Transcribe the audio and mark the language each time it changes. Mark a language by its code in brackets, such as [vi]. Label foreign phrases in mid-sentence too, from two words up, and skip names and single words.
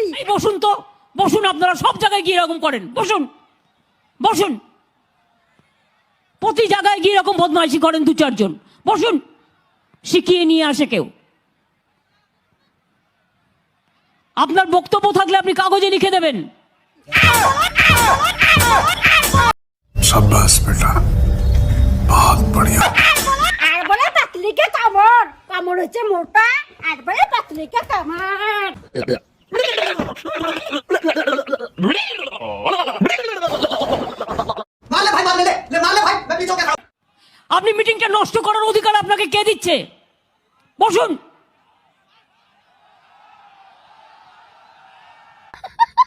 [bn] এই বসুন তো, বসুন। আপনারা সব জায়গায় গিয়ে এরকম করেন। বসুন বসুন, প্রতি জায়গায় গিয়ে এরকম বদমাইশি করেন 2-4 জন। বসুন, শিখিয়ে নিয়ে আসে কেউ। আপনার বক্তব্য থাকলে আপনি কাগজে লিখে দেবেন। [hi] शाबाश बेटा, बहुत बढ़िया। [bn] আর বলে পাতলিকে কামড়। কামড় হচ্ছে মোটা। আর বলে পাতলিকে কামড়। [hi] मार ले भाई, मार ले मार ले भाई, मैं पीछे क्या खड़ा। [bn] আপনি মিটিংটা নষ্ট করার অধিকার আপনাকে কে দিচ্ছে? বসুন।